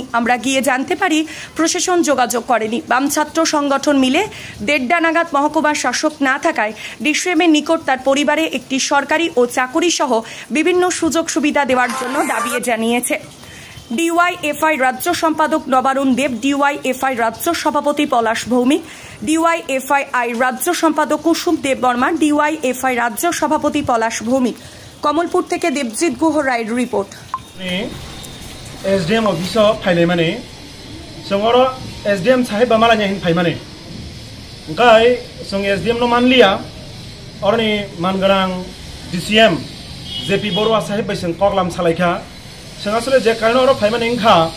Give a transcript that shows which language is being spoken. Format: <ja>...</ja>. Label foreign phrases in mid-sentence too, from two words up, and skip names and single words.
<bn>আমরা গিয়ে জানতে পারি প্রশাসন যোগাযোগ করেনি। বাম ছাত্র সংগঠন মিলে 1:30 নাগাদ মহকুমার শাসক না থাকায় ডিসিএমের নিকট তার পরিবারে একটি সরকারি ও চাকুরি সহ বিভিন্ন সুযোগ সুবিধা দেওয়ার জন্য দাবি জানিয়েছে। ডিওয়াইএফআই রাজ্য সম্পাদক নবারুণ দেব, ডিওয়াইএফআই রাজ্য সভাপতি পলাশ ভৌমিক, ডিওয়াইএফআই রাজ্য সম্পাদক কুসুম দেববর্মা, ডিওয়াইএফআই রাজ্য সভাপতি পলাশ ভৌমিক। কমলপুর থেকে দেবজিৎ গুহ রায়ের রিপোর্ট।</bn> <trp>एसडीएम ऑफिस फाइल माने संगोर एसडीएम साहेब मालानि फाइ माने ओंखाय जों एसडीएम नो मानलिया अरनि मानगोनां डीसीएम जेपी बरुवा साहेब बैसों कगलाम सालायखा जों आसले जे कारण अर फाइ माने ओंखा</trp>